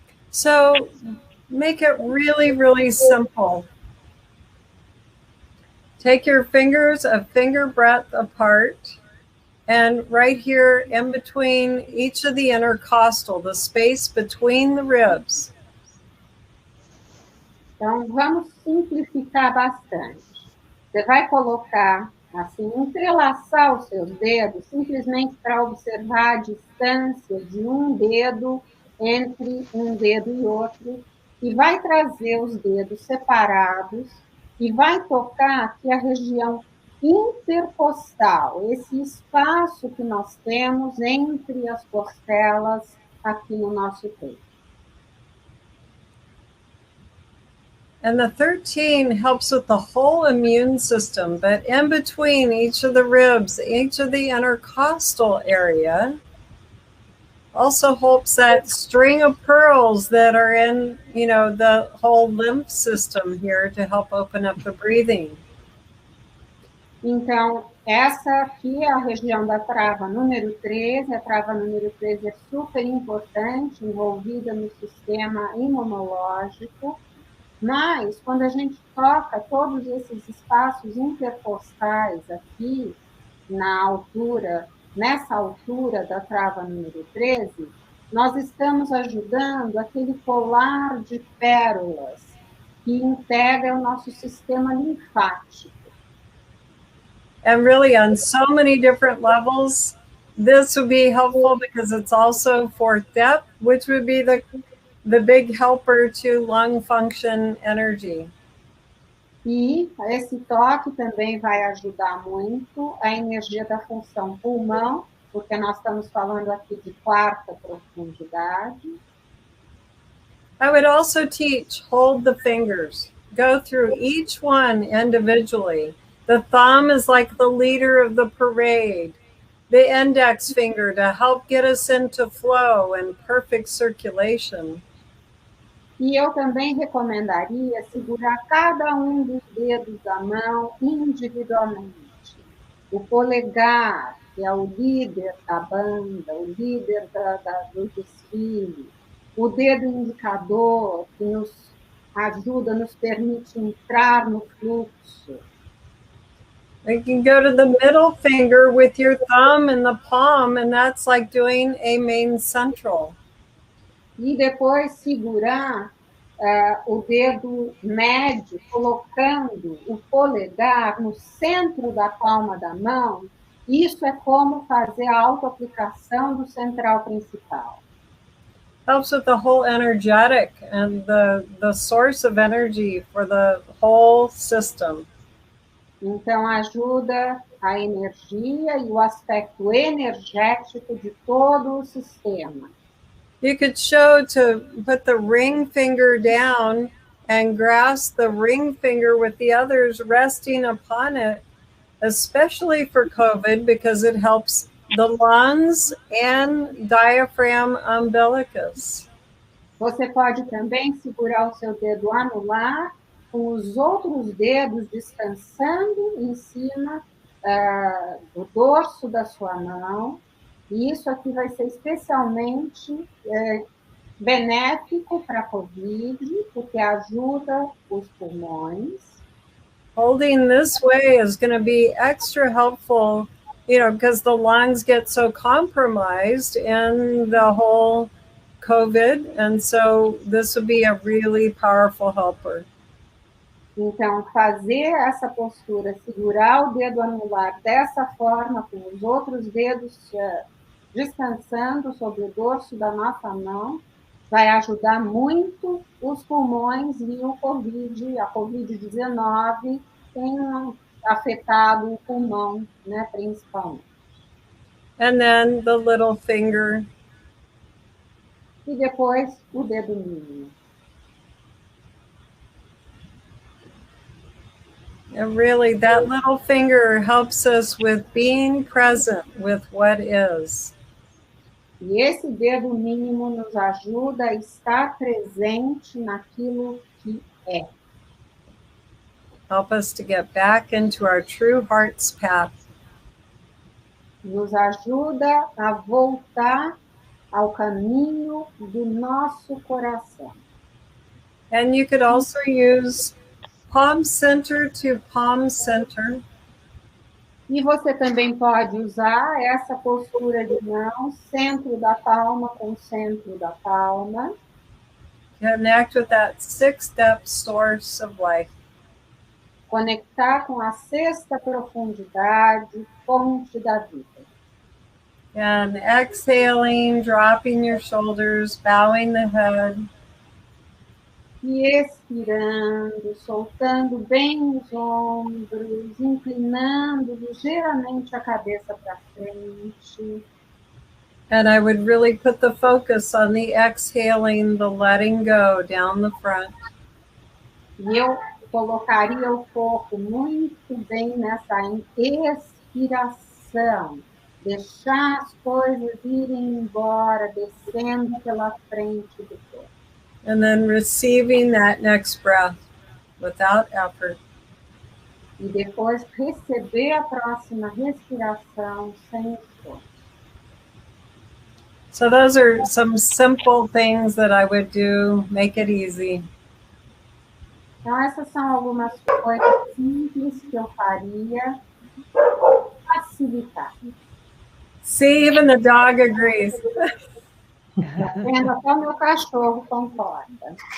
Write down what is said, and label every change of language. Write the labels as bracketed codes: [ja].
[en] So make it really, really simple. Take your fingers a finger breadth apart, and right here in between each of the intercostal, the space between the ribs. [pt] Então, vamos simplificar bastante. Você vai colocar, assim, entrelaçar os seus dedos, simplesmente para observar a distância de um dedo entre um dedo e outro, e vai trazer os dedos separados e vai tocar aqui a região intercostal, esse espaço que nós temos entre as costelas aqui no nosso peito. [en] And the 13 helps with the whole immune system, but in between each of the ribs, each of the intercostal area, also helps that string of pearls that are in, the whole lymph system here to help open up the breathing. [pt] Então, essa aqui é a região da trava número 13. A trava número 13 é super importante, envolvida no sistema imunológico. Mas, quando a gente toca todos esses espaços intercostais aqui, nessa altura da trava número 13, nós estamos ajudando aquele colar de pérolas que integra o nosso sistema linfático. [en] And really, on so many different levels, this would be helpful because it's also for depth, which would be the big helper to lung function energy. [pt] E esse toque também vai ajudar muito a energia da função pulmão, porque nós estamos falando aqui de 4ª profundidade. [en] I would also teach, hold the fingers, go through each one individually. The thumb is like the leader of the parade. The index finger to help get us into flow and perfect circulation. [pt] E eu também recomendaria segurar cada um dos dedos da mão individualmente. O polegar, que é o líder da banda, o líder do desfile. O dedo indicador, que nos ajuda, nos permite entrar no fluxo. [en] You can go to the middle finger with your thumb and the palm, and that's like doing a main central. [pt] E depois segurar o dedo médio, colocando o polegar no centro da palma da mão, Isso é como fazer a autoaplicação do central principal. [en] Helps with the whole energetic and the source of energy for the whole system. [pt] Então, ajuda a energia e o aspecto energético de todo o sistema. [en] You could show to put the ring finger down and grasp the ring finger with the others resting upon it, especially for COVID, because it helps the lungs and diaphragm umbilicus. [pt] Você pode também segurar o seu dedo anular com os outros dedos descansando em cima do dorso da sua mão. E isso aqui vai ser especialmente benéfico para a COVID, porque ajuda os pulmões. [en] Holding this way is going to be extra helpful, because the lungs get so compromised in the whole COVID, and so this would be a really powerful helper. [pt] Então, fazer essa postura, segurar o dedo anular dessa forma, com os outros dedos descansando sobre o dorso da nossa mão, vai ajudar muito os pulmões e o COVID, a COVID-19 tem afetado o pulmão, né, principalmente. [en] And then the little finger. [pt] E depois o dedo mínimo. [en] And really, that little finger helps us with being present with what is. [pt] E esse dedo mínimo nos ajuda a estar presente naquilo que é. [en] Help us to get back into our true heart's path. [pt] Nos ajuda a voltar ao caminho do nosso coração. [en] And you could also use palm center to palm center. [pt] E você também pode usar essa postura de mão, centro da palma com centro da palma. [en] Connect with that sixth-step source of life. [pt] Conectar com a sexta profundidade, fonte da vida. [en] And exhaling, dropping your shoulders, bowing the head. [pt] E expirando, soltando bem os ombros, inclinando ligeiramente a cabeça para frente. [en] And I would really put the focus on the exhaling, the letting go down the front. [pt] E eu colocaria o foco muito bem nessa expiração. Deixar as coisas irem embora, descendo pela frente do corpo. [en] And then receiving that next breath without effort. [pt] E depois receber a próxima respiração sem esforço. [en] So those are some simple things that I would do, make it easy. [pt] Então, essas são algumas coisas simples que eu faria facilitar. [en] See, even the dog agrees. [pt] Vendo até o meu cachorro concorda.